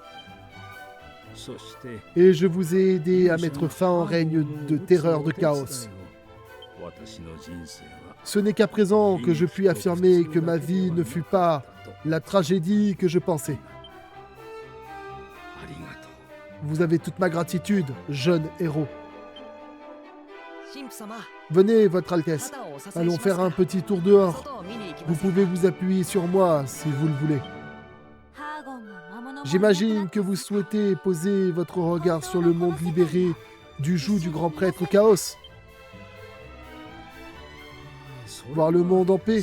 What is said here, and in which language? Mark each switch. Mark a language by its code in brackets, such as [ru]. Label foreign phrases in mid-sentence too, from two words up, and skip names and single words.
[fr] Et je vous ai aidé à mettre fin au règne de terreur de chaos. Ce n'est qu'à présent que je puis affirmer que ma vie ne fut pas la tragédie que je pensais. Vous avez toute ma gratitude, jeune héros. [ja] 神父様 [fr] Venez, Votre Altesse. [ja] 肩をお支えし [fr] Allons [ja] ます [fr] faire [ja] か [fr] un petit tour dehors. [ja] 外を見に行きま [fr] Vous [ja] せん [fr] pouvez vous appuyer sur moi si vous le voulez. [ja] ハーゴンも魔物も [fr] J'imagine que vous souhaitez poser votre regard sur le monde libéré du joug du grand prêtre Chaos. Voir le monde en paix.